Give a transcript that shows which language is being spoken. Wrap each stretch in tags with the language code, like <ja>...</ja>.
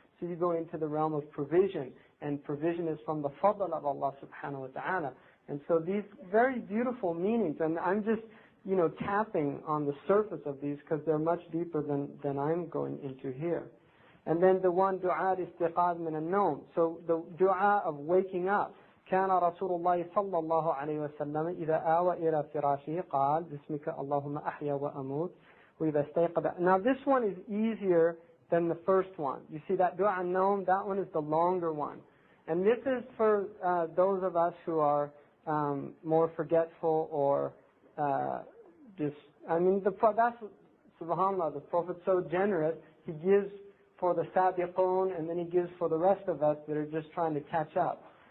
<en>So you go into the realm of provision, and provision is from the fadl of Allah subhanahu wa ta'ala. And so these very beautiful meanings, and I'm just, tapping on the surface of these because they're much deeper than I'm going into here. And then the one, dua istiqaz min al-nawm. So the dua of waking up.</en> <ar>كان رسول الله صلى الله عليه وسلم إذا آوى إلى فراشه قال بسمك اللهم أحيا وأموت وإذا استيقظ.</ar> <en>Now this one is easier than the first one. You see that dua an-nawm, that one is the longer one. And this is for those of us who are more forgetful or that's, subhanAllah, the Prophet's so generous, he gives for the sabiqun and then he gives for the rest of us that are just trying to catch up.</en>